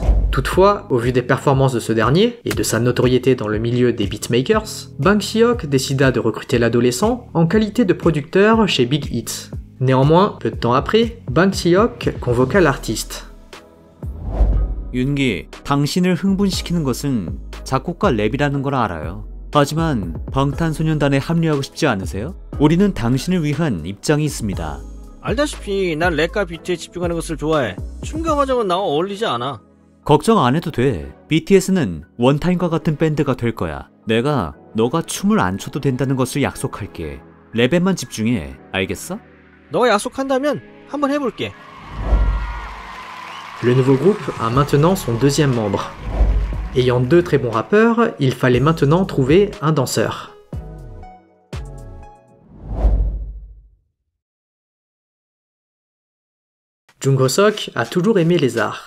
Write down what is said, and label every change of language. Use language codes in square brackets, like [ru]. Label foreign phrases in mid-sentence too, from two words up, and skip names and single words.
[fr] Toutefois, au vu des performances de ce dernier, et de sa notoriété dans le milieu des beatmakers, Bang Si-hyuk décida de recruter l'adolescent en qualité de producteur chez Big Hit. Néanmoins, peu de temps après, Bang Si-hyuk convoqua l'artiste. [ko] 윤기, 당신을 흥분시키는 것은 작곡과 랩이라는 걸 알아요. 하지만 방탄소년단에 합류하고 싶지 않으세요? 우리는 당신을 위한 입장이 있습니다. 알다시피 난 랩과 비트에 집중하는 것을 좋아해. 춤과 화장은 나와 어울리지 않아. 걱정 안 해도 돼. BTS는 원타임과 같은 밴드가 될 거야. 내가 너가 춤을 안 춰도 된다는 것을 약속할게. 랩에만 집중해. 알겠어? 너가 약속한다면 한번 해볼게. [fr] Le nouveau groupe a maintenant son deuxième membre. Ayant deux très bons rappeurs, il fallait maintenant trouver un danseur. Jung Ho-sok a toujours aimé les arts.